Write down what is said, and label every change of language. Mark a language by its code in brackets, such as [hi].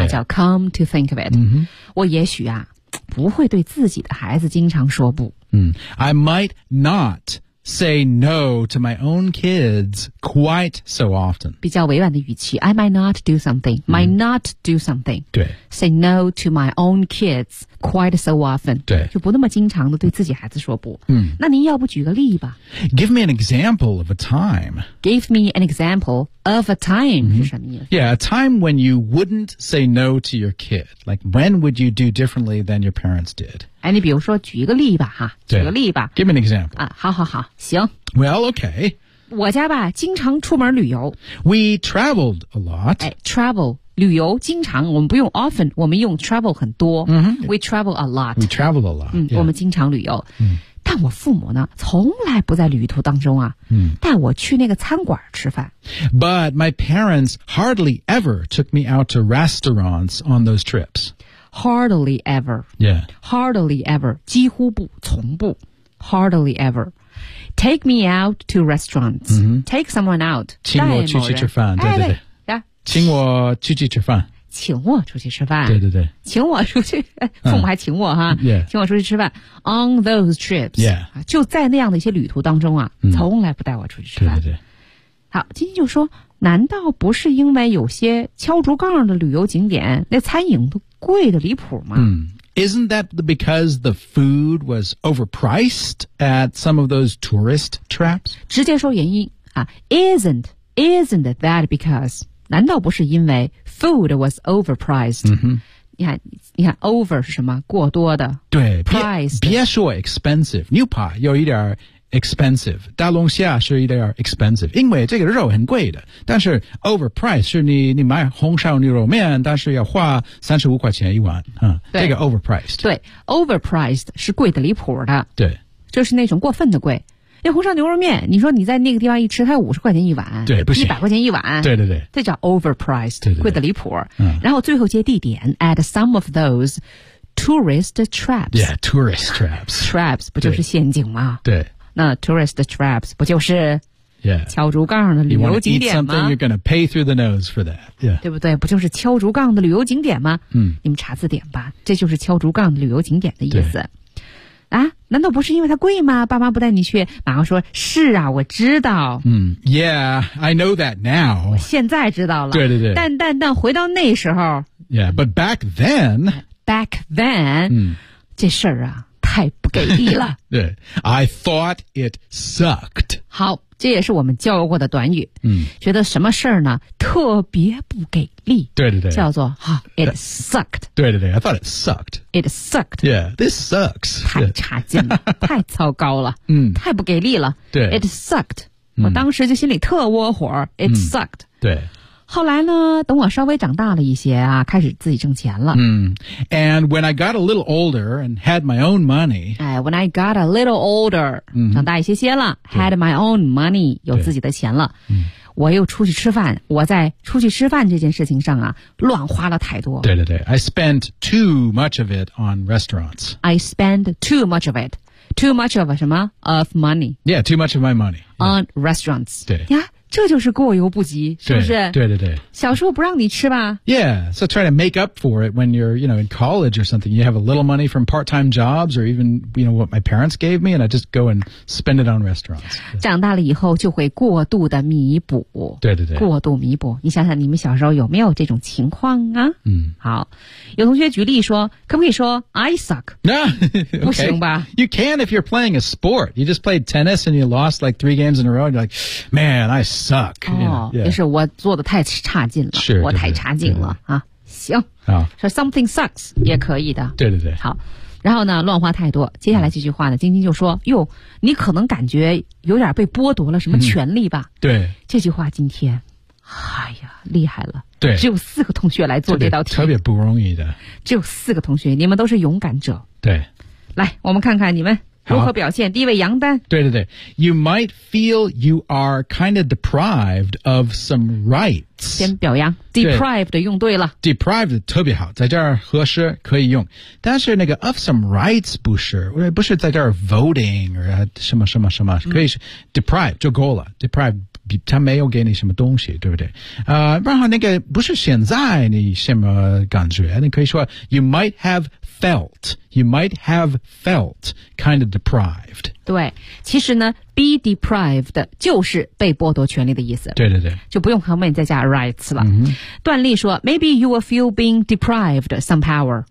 [zh] 那叫 [en] come to think of it、 [zh] 我也许啊不会对自己的孩子经常说不、 [en] I might notsay no to my own kids quite so often. [zh] 比较委婉的语气 [en] I might not do something, might not do something. [zh] 对 [en] Say no to my own kids quite so often. [zh] 对就不那么经常的对自己孩子说不。那您要不举个例吧 [en] Give me an example of a time. Give me an example of a time. [zh] 是什么意思 [en] Yeah, a time when you wouldn't say no to your kid. Like, when would you do differently than your parents did? [zh] 哎，你比如说举一个例吧，哈，举个例吧。 [en] Give me an example. [zh] 啊，好，行。 [en] Well, okay. [zh] 我家吧，经常出门旅游。 [en] We traveled a lot. [zh] 哎 ，travel 旅游经常，我们不用 often， 我们用 travel 很多。 [en] We travel a lot. We travel a lot. [zh] 我们经常旅游。但我父母呢，从来不在旅途当中啊，带我去那个餐馆吃饭。 [en] But my parents hardly ever took me out to restaurants on those trips. Hardly ever. Yeah. Hardly ever. [zh] 几乎不从不 [en] Hardly ever. Take me out to restaurants.、Take someone out. [zh] 请我出去吃饭。对。请我出去吃饭。请我出去吃饭。对。请我出去。父母还请我哈。请我出去吃饭。 [en] On those trips. Yeah. [zh] 就在那样的一些旅途当中啊、从来不带我出去吃饭。对。好今天就说难道不是因为有些敲竹杠的旅游景点那餐饮都贵得离谱吗、 [en] Isn't that because the food was overpriced at some of those tourist traps? [zh] 直接说原因、 [en] isn't that because [zh] 难道不是因为 [en] food was overpriced?、 [zh] 你看 over 是什么过多的对 [en] priced [zh] 别说 expensive 牛扒有一点 expensive 大龙虾是一点 expensive 因为这个肉很贵的但是 overpriced 是 你买红烧牛肉面但是要花35块钱一碗、这个 overpriced 对 overpriced 是贵得离谱的对就是那种过分的贵那红烧牛肉面你说你在那个地方一吃它50块钱一碗对不行 100块钱一碗对这叫 overpriced 对贵得离谱、嗯、然后最后接地点 [en] at some of those tourist traps yeah tourist traps [zh] traps 不就是陷阱吗对那 tourist traps 不就是 [en] yeah [zh] 敲竹杠的旅游景点吗 [en] you want to eat something you're gonna pay through the nose for that、yeah. [zh] 对不对不就是敲竹杠的旅游景点吗、嗯、你们查字典吧这就是敲竹杠的旅游景点的意思啊难道不是因为它贵吗爸妈不带你去马上说是啊我知道。 [en] Yeah, I know that now. [zh] 现在知道了。对。但回到那时候。 [en] Yeah, but back then. Back then,、 [zh] 这事儿啊太不给力了。 [en] 对。I thought it sucked. [zh] 好这也是我们教过的短语。嗯。觉得什么事儿呢特别不给力。对。叫做好、 [en] it sucked. 对。I thought it sucked. It sucked. Yeah, this sucks. [zh] 太差劲了、太糟糕了。嗯。太不给力了。对。 [en] It sucked.、 [zh] 我当时就心里特窝火。 [en] It sucked.、 [zh] 对。后来呢，等我稍微长大了一些啊，开始自己挣钱了。嗯。 [en] And when I got a little older and had my own money. [zh] 哎 , [en] when I got a little older,、 [zh] 嗯、长大一些些了 , [en] had my own money, [zh] 有自己的钱了。我又出去吃饭，我在出去吃饭这件事情上啊，乱花了太多。对对对 [en] ，I spent too much of it on restaurants. I spend too much of it, too much of [zh] 什么 [en] of money? Yeah, too much of my money、yeah. on restaurants. [zh] 对呀，这就是过犹不及，是不是？对对对，小时候不让你吃吧 [en] ？Yeah, so try to make up for it when you're, you know, in college or something. You have a little money from part-time jobs or even, you know, what my parents gave me, and I just go and spend it on restaurants. [zh] 长大了以后就会过度的弥补。对对对，过度弥补。你想想，你们小时候有没有这种情况啊？嗯，好，有同学举例说，可不可以说 I suck？那、不行吧 [en] ？You can if you're playing a sport. You just played tennis and you lost like 3 games in a row. You're like, man, I suck. Suck. Oh, yeah, yeah. [zh] 也是我做的太差劲了。 [en] Sure, [zh] 我太差劲了对对对啊。行。说、oh. so、 [en] something sucks [zh] 也可以的。对对对。好。然后呢乱花太多。接下来这句话呢晶晶就说哟你可能感觉有点被剥夺了什么权利吧。嗯、对。这句话今天哎呀厉害了。对。只有4个同学来做这道题。特别不容易的。只有4个同学你们都是勇敢者。对。来我们看看你们。如何表现？第一位杨丹。对对对 [en] ，You might feel you are kind of deprived of some rights。 [zh] 先表扬 ，deprived 用对了，deprived 特别好，在这儿合适可以用。但是那个 of some rights 不是在这儿 voting 或者什么什么什么，可以是 deprived 就够了 ，deprived。他没有给你什么东西，对不对？然后那个不是现在你什么感觉？你可以说 [en] you might have felt, you might have felt kind of deprived. [zh] 对，其实呢 ，be deprived 就是被剥夺权利的意思。对对对，就不用后面再加 rights 了。嗯、段丽说 [en] ，maybe you will feel being deprived some power.